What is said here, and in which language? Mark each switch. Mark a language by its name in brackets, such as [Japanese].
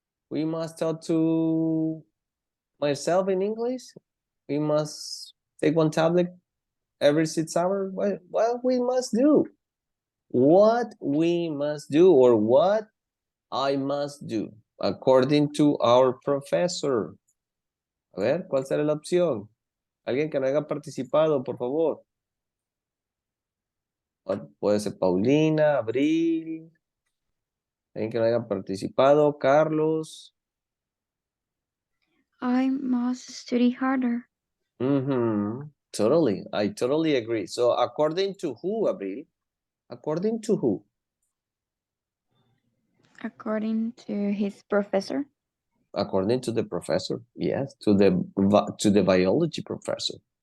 [English] We must talk to myself in English? We must take one tablet every 6 hours? What we must do? What we must do, or what I must do, according to our professor. [Spanish] A ver, ¿cuál será la opción? Alguien que no haya participado, por favor. Puede ser Paulina, Abril. Alguien que no haya participado, Carlos. [English] I must study harder. Totally, I totally agree. So according to who, Abril? According to who? According to his professor. According to the professor, yes, to the biology professor.